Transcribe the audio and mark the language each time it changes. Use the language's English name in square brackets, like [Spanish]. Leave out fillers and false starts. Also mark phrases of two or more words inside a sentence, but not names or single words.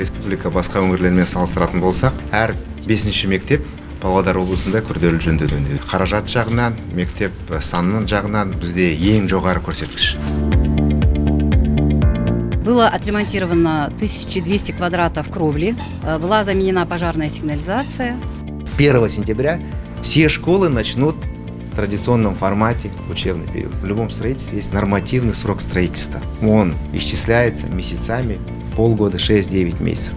[Kazakh] республика басқа өңірлермен салыстыратын болсақ, әр 5-ші мектеп Павлодар облысында күрделі жөнделуде. Қаражат жағынан, мектеп санының жағынан бізде ең жоғары көрсеткіш. [Russian] Было отремонтировано 1200 квадратов кровли, была заменена пожарная сигнализация. 1 сентября все школы начнут в традиционном формате учебный период. В любом строительстве есть нормативный срок строительства. Он исчисляется месяцами, полгода, 6-9 месяцев.